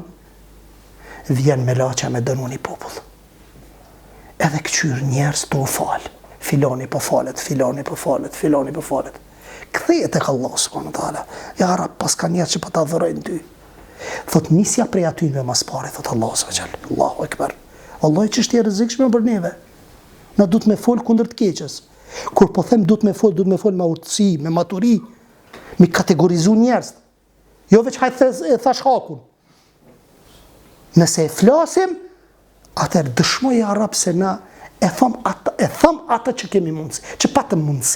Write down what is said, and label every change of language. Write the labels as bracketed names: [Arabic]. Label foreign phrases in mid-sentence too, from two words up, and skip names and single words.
[Albanian] Vjen me laça me dënu një popull. Edhe këqyr njerëz të u fal. Filoni po falet, filoni po falet, filoni po falet. Kthehet tek Allah [Arabic] سبحانه وتعالى. يا رب, [Albanian] pas ka njerëz që po ta adhurojnë ty. Thot nisja prej aty me mas pare, thot Allah [Arabic] سبحانه وتعالى. الله أكبر. [Albanian] Allah që është e rrezikshme për neve. Na duhet me fol kundër të keqes. Kur po them duhet me fol me urtësi, me maturi, me kategorizu njerëz. Jo veç hajtë thash hakun. Nëse e flasim, atëherë dëshmoj [Arabic] يا رب [Albanian] se na e tham ata që kemi mundësi, që patëm mundësi.